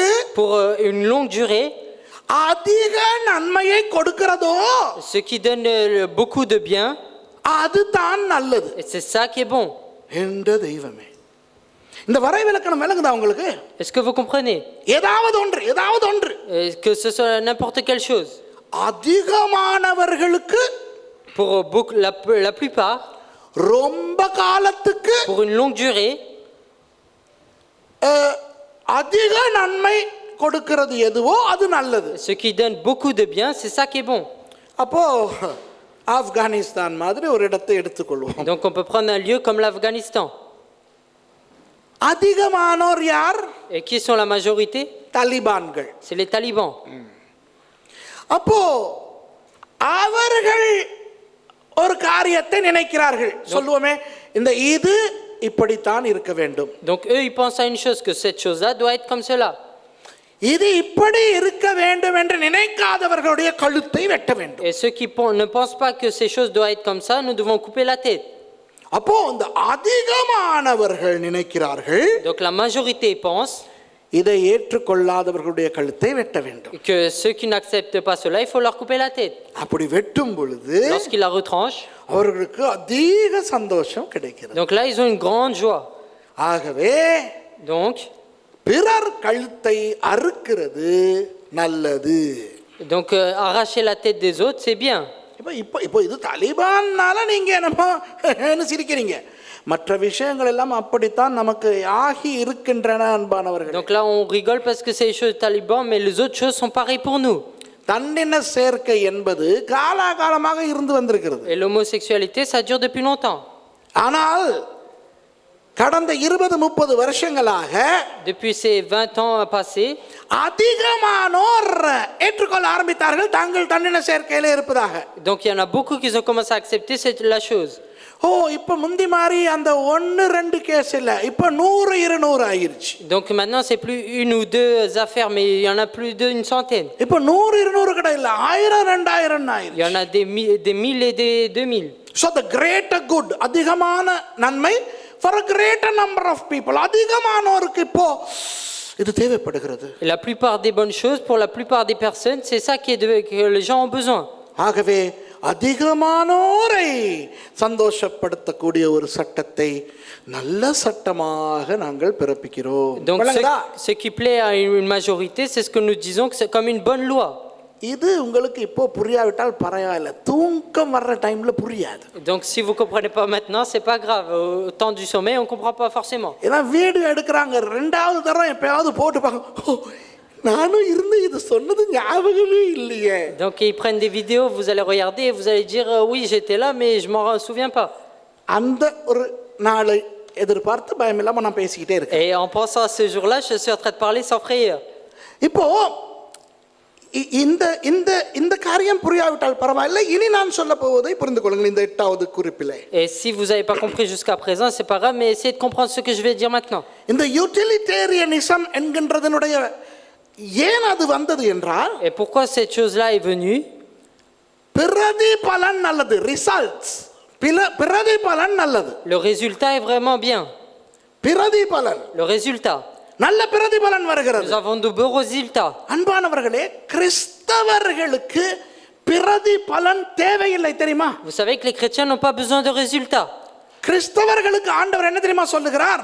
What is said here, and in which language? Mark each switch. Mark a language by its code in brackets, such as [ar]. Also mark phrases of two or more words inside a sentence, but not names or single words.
[fr] pour une longue durée, [ta] அதிக நன்மையை கொடுக்கிறதோ [fr] ce qui donne beaucoup de bien, [ta] அதுதான் நல்லது. [fr] et c'est ça qui est bon. [ta] என்ற தெய்வமே, இந்த வரைவிலக்கணம் விளங்குதா உங்களுக்கு? [fr] Est-ce que vous comprenez? [ta] ஏதாவது ஒன்று [fr] Que ce soit n'importe quelle chose. [ta] அதிகமானவர்களுக்கு, [fr] Pour beaucoup, la plupart, [ta] ரொம்ப காலத்துக்கு, [fr] pour une longue durée, [ta] அதிக நன்மை கொடுக்கிறது எதுவோ அது நல்லது. [fr] ce qui donne beaucoup de bien, c'est ça qui est bon. [ta] அப்போ ஆப்கானிஸ்தான் மாதிரி ஒரு இடத்தை எடுத்துக்கொள்வோம். [fr] Donc on peut prendre un lieu comme l'Afghanistan. [ta] அதிகமானோர் யார்? [fr] Et qui sont la majorité? [ta] தாலிபான்கள். [fr] C'est les talibans. [ta] அப்போ அவர்கள் ஒரு காரியத்தை நினைக்கிறார்கள், சொல்லுவோமே இந்த இது இப்படித்தான் இருக்க வேண்டும். [fr] Donc eux ils pensent à une chose, que cette chose-là doit être comme cela. [ta] இது இப்படி இருக்க வேண்டும் என்று நினைக்காதவர்களுடைய கழுத்தை வெட்ட வேண்டும். [fr] Et ceux qui ne pensent pas que ces choses doivent être comme ça, nous devons couper la tête. [ta] அப்போ இந்த அதிகமானவர்கள் நினைக்கிறார்கள், [fr] Donc la majorité pense [ta] இதை ஏற்றுக்கொள்ளாதவர்களுடைய கழுத்தை வெட்ட வேண்டும். [fr] que ceux qui n'acceptent pas cela, il faut leur couper la tête. [ta] அப்படி வெட்டும் பொழுது [fr] Lorsqu'ils la retranchent, [ta] அவர்களுக்கு அதிக சந்தோஷம் கிடைக்கிறது. [fr] donc là ils ont une grande joie. [ta] ஆகவே [fr] Donc [ta] பிறர் கழுத்தை அறுக்கிறது நல்லது. [fr] Donc arracher la tête des autres, c'est bien. [ta] இப்போ இது தாலிபான்னால நீங்க என்னமோ சிரிக்கிறீங்க, மற்ற விஷயங்கள் எல்லாம் அப்படித்தான் நமக்கு ஆகி இருக்கின்றன அன்பானவர்கள். [fr] Donc là on rigole parce que c'est les choses talibans, mais les autres choses sont pareilles pour nous. [ta] தன்னின சேர்க்கை என்பது காலாகாலமாக இருந்து வந்திருக்கிறது. [fr] Et l'homosexualité, ça dure depuis longtemps. [ta] ஆனால் கடந்த 20-30 வருஷங்களாக, [fr] Depuis ces 20 ans passés, [ta] அதிகமானோர் ஏற்றுக்கொள்ள ஆரம்பித்தார்கள் தாங்கள் தன்னின சேர்க்கையிலே இருப்பதாக. [fr] donc il y en a beaucoup qui ont commencé à accepter la chose. [ta] ஓ இப்ப முந்தி மாதிரி அந்த 1-2 கேஸ் இல்ல, இப்ப 100-200 ஆயிருச்சு. [fr] Donc maintenant c'est plus une ou deux affaires, mais il y en a plus d'une centaine. [ta] இப்ப 100-200 கூட இல்ல, 1000-2000 ஆயிருச்சு. [fr] Il y en a des mille et des 2000. [en] So the greater good, [ta] அதிகமான நன்மை [en] for a greater number of people, [ta] அதிகமானோருக்கு இப்போ இது தேவைப்படுகிறது. [fr] La plupart des bonnes choses pour la plupart des personnes, c'est ça que les gens ont besoin. [ta] ஆகவே அதிகமானோரை சந்தோஷப்படுத்தக்கூடிய ஒரு சட்டத்தை நல்ல சட்டமாக நாங்கள் பிறப்பிக்கிறோம். [fr] Donc ce qui plaît à une majorité, c'est ce que nous disons que c'est comme une bonne loi. [ta] இது உங்களுக்கு இப்போ புரியாவிட்டால் பரவாயில்லை, தூக்கம் வர்ற டைம்ல புரியாது. [fr] Donc si vous comprenez pas maintenant, c'est pas grave. Au temps du sommeil, on comprend pas forcément. [ta] ஏன்னா வீடியோ எடுக்கிறாங்க, 2வது தரம் எப்பயாவது போட்டு பார்க்க, நானும் இருந்து இது சொன்னது ஞாபகமே இல்லையே. [fr] Donc ils prennent des vidéos, vous allez regarder et vous allez dire oui j'étais là mais je m'en souviens pas. [ta] அந்த ஒரு நாளை எதிர்பார்த்து பயமில்லாம நான் பேசிக்கிட்டே இருக்கேன். [fr] Et en pensant à ce jour-là, je suis en train de parler sans frayeur. [ta] இப்போ இந்த இந்த இந்த காரியம் புரியாவிட்டால் பரவாயில்லை, இனி நான் சொல்ல போவதை புரிந்து கொள்ளுங்கள். இந்த 8வது குறிப்பிலே, [fr] Et si vous n'avez pas compris jusqu'à présent, c'est pas grave, mais essayez de comprendre ce que je vais dire maintenant. [ta] இந்த யூட்டிலிட்டேரியனிசம் என்கின்றதனுடைய ஏன் அது வந்தது என்றால், [fr] Et pourquoi cette chose-là est venue? [ta] பிரதிபலன் நல்லது, ரிசல்ட்ஸ். பிரதிபலன் நல்லது, [fr] Le résultat est vraiment bien. [ta] பிரதிபலன் [fr] Le résultat. [ta] நல்ல பிரதிபலன் [fr] Nous [ta] வருகிறது. [fr] avons de beaux résultats. [ta] அன்பானவர்களே, கிறிஸ்தவர்களுக்கு பிரதிபலன் தேவையில்லை தெரியுமா? [fr] Vous savez que les chrétiens n'ont pas besoin de résultats. [ta] கிறிஸ்தவர்களுக்கு ஆண்டவர் என்ன தெரியுமா சொல்லுகிறார்?